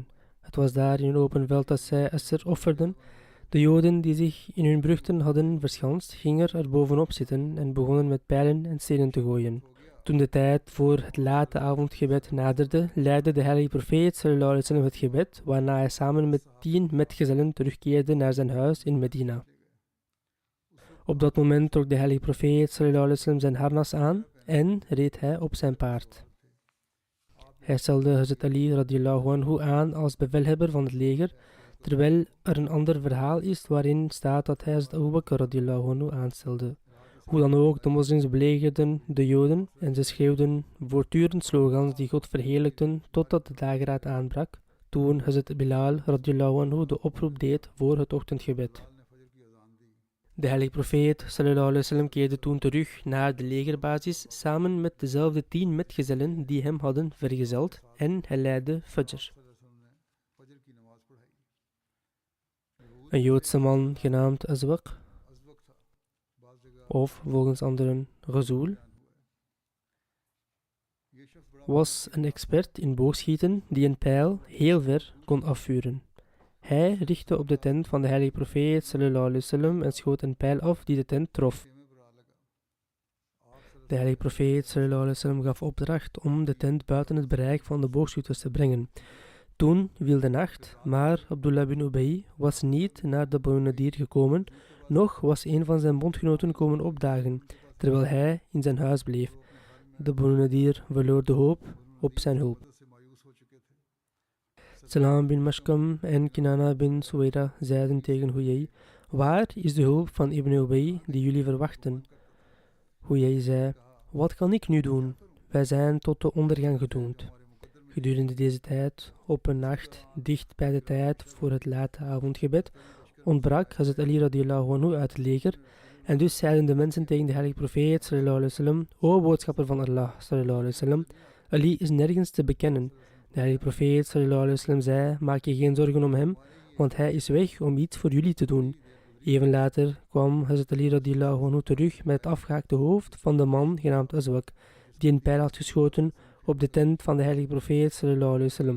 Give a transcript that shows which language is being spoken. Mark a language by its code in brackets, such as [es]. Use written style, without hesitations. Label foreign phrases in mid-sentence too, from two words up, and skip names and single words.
[nl] Het was daar in een open veld dat zij Asr offerden. De Joden die zich in hun brugten hadden verschanst, gingen er bovenop zitten en begonnen met pijlen en stenen te gooien. Toen de tijd voor het late avondgebed naderde, leidde de heilige profeet [ar] صلى الله عليه وسلم [nl] het gebed, waarna hij samen met 10 metgezellen terugkeerde naar zijn huis in Medina. Op dat moment trok de heilige profeet [ar] صلى الله عليه وسلم [nl] zijn harnas aan en reed hij op zijn paard. Hij stelde Hazrat Ali [ar] رضي الله عنه [nl] aan als bevelhebber van het leger, terwijl er een ander verhaal is waarin staat dat hij Hazrat Abu Bakr [ar] رضي الله عنه [nl] aanstelde. Hoe dan ook, de moslims belegerden de Joden en ze schreeuwden voortdurend slogans die God verheerlijkten totdat de dageraad aanbrak, toen Hazrat Bilal [ar] رضي الله عنه [nl] de oproep deed voor het ochtendgebed. De heilige profeet [ar] صلى الله عليه وسلم [nl] keerde toen terug naar de legerbasis samen met dezelfde 10 metgezellen die hem hadden vergezeld en hij leidde Fajr. Een Joodse man genaamd Azwaq, of volgens anderen Ghazul, was een expert in boogschieten die een pijl heel ver kon afvuren. Hij richtte op de tent van de heilige profeet [ar] صلى الله عليه وسلم [nl] en schoot een pijl af die de tent trof. De heilige profeet [ar] صلى الله عليه وسلم [nl] gaf opdracht om de tent buiten het bereik van de boogschutters te brengen. Toen viel de nacht, maar Abdullah bin Ubay was niet naar de Banu Nadir gekomen, noch was een van zijn bondgenoten komen opdagen, terwijl hij in zijn huis bleef. De Banu Nadir verloor de hoop op zijn hulp. Salam bin Mashkam en Kinana bin Suwaira zeiden tegen Huyay: waar is de hulp van Ibn Ubay die jullie verwachten? Huyay zei: wat kan ik nu doen? Wij zijn tot de ondergang gedoemd. Gedurende deze tijd, op een nacht, dicht bij de tijd voor het late avondgebed, ontbrak Hazrat Ali [ar] رضي الله عنه [nl] uit het leger, en dus zeiden de mensen tegen de heilige profeet [ar] صلى الله عليه وسلم: [nl] o boodschapper van Allah [ar] صلى الله عليه وسلم, [nl] Ali is nergens te bekennen. De heilige profeet [ar] صلى الله عليه وسلم [nl] zei: maak je geen zorgen om hem, want hij is weg om iets voor jullie te doen. Even later kwam Hazrat Ali [ar] رضي الله عنه [nl] terug met het afgehaakte hoofd van de man genaamd Azwaq, die een pijl had geschoten op de tent van de heilige profeet [ar] صلى الله عليه وسلم.